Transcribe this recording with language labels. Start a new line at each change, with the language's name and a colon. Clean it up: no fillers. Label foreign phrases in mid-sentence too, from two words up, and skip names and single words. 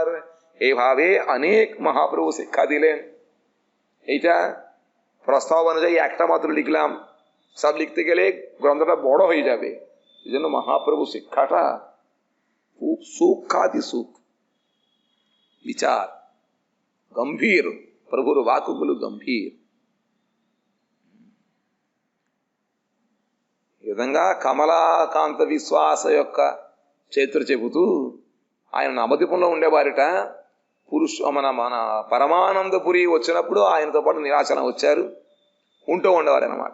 Bangla: এভাবে অনেক মহাপ্রভু শিক্ষা দিলেন। এইটা প্রস্তাব অনুযায়ী একটা মাত্র লিখলাম, সব লিখতে গেলে গ্রন্থটা বড় হয়ে যাবে। এই জন্য মহাপ্রভু শিক্ষাটা খুব সূক্ষ্মাতি সূক্ষ্ম বিচার,
Telugu: గంభీర్, ప్రభువుల వాక్కులు గంభీర్. ఈ విధంగా కమలాకాంత విశ్వాస యొక్క చరిత్ర చెబుతూ ఆయన నవద్వీపంలో ఉండేవారిట. మన పరమానందపురి వచ్చినప్పుడు ఆయనతో పాటు నిరాచలం వచ్చారు, ఉంటూ ఉండేవారు అన్నమాట.